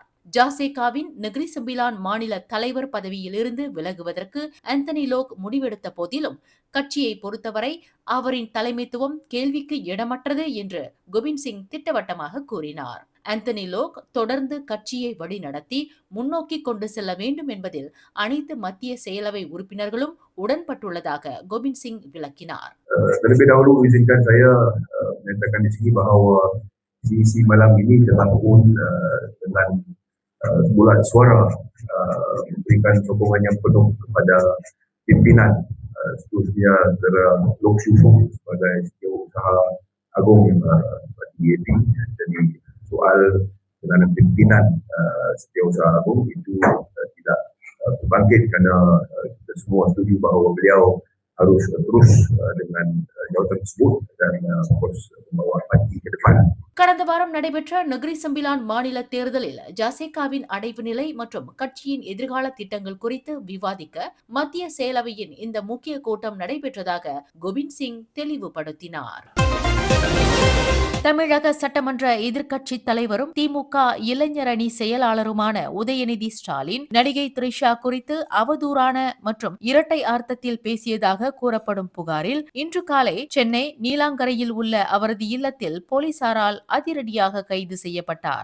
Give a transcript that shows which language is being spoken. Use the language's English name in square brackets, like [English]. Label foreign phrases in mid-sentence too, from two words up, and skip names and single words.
[Tamil] ஜாசேகாவின் நெகிரி செம்பிலான் மாநில தலைவர் பதவியில் இருந்து விலகுவதற்கு ஆந்தனி லோக் முடிவெடுத்த போதிலும் கட்சியை பொறுத்தவரை அவரின் தலைமைத்துவம் கேள்விக்கு இடமற்றது என்று கோபிந்த் சிங் திட்டவட்டமாக கூறினார். ஆந்தனி லோக் தொடர்ந்து கட்சியை வழிநடத்தி முன்னோக்கி கொண்டு செல்ல வேண்டும் என்பதில் அனைத்து மத்திய செயலவை உறுப்பினர்களும் உடன்பட்டுள்ளதாக கோபிந்த் சிங் விளக்கினார். [Malay] Terlebih dahulu izinkan saya menyatakan di sini bahawa sesi malam ini telah pun dengan bulan suara memberikan sokongan yang penuh kepada pimpinan seterusnya Saudara Loh Siu Foong sebagai Setiausaha Agung DAP. Jadi soal dengan pimpinan Setiausaha Agung itu tidak berbangkit kerana kita semua setuju bahawa beliau harus terus dengan jawatan tersebut dan terus membawa parti ke depan. [Tamil] கடந்த வாரம் நடைபெற்ற நெகிரி செம்பிலான் மாநில தேர்தலில் ஜாசேகாவின் அடைவு நிலை மற்றும் கட்சியின் எதிர்கால திட்டங்கள் குறித்து விவாதிக்க மத்திய செயலவையின் இந்த முக்கிய கூட்டம் நடைபெற்றதாக கோபிந்த் சிங் தெளிவுபடுத்தினார். தமிழக சட்டமன்ற எதிர்க்கட்சித் தலைவரும் திமுக இளைஞரணி செயலாளருமான உதயநிதி ஸ்டாலின் நடிகை த்ரிஷா குறித்து அவதூறான மற்றும் இரட்டை அர்த்தத்தில் பேசியதாக கூறப்படும் புகாரில் இன்று காலை சென்னை நீலாங்கரையில் உள்ள அவரது இல்லத்தில் போலீசாரால் அதிரடியாக கைது செய்யப்பட்டார்.